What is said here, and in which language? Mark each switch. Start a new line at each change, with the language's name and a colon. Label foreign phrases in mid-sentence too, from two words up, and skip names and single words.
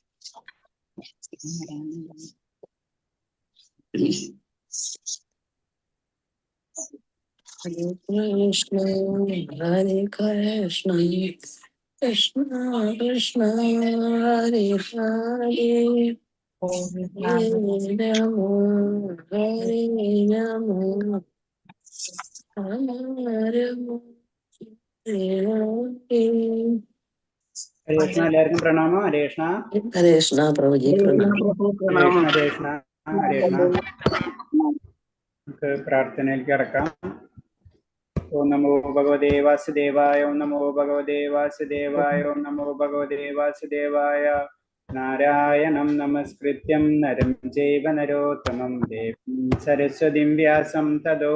Sanskrit: कृष्ण, हरे कृष्ण, कृष्ण कृष्ण, हरे हरे,
English: Holy
Sanskrit: Hare
English: Name
Sanskrit: राम, हरे राम, राम राम, हरे हरे.
Malayalam: ഹരേ കൃഷ്ണ. എല്ലാവർക്കും പ്രണാമം. ഹരേ കൃഷ്ണ. ഹരേ കൃഷ്ണ, പ്രഭുജി, പ്രണാം. ഹരേ കൃഷ്ണ. ഹരേ കൃഷ്ണ. ഹരേ കൃഷ്ണ. നമുക്ക് പ്രാർത്ഥനയിലേക്ക് കിടക്കാം.
Sanskrit: ഓം നമോ ഭഗവതേ വാസുദേവായ. ഓം നമോ ഭഗവതേ വാസുദേവായ. ഓം നമോ ഭഗവതേ വാസുദേവായ. നാരായണം നമസ്കൃത്യം നരം ചൈവ നരോത്തമം ദേവീം സരസ്വതിം വ്യാസം തതോ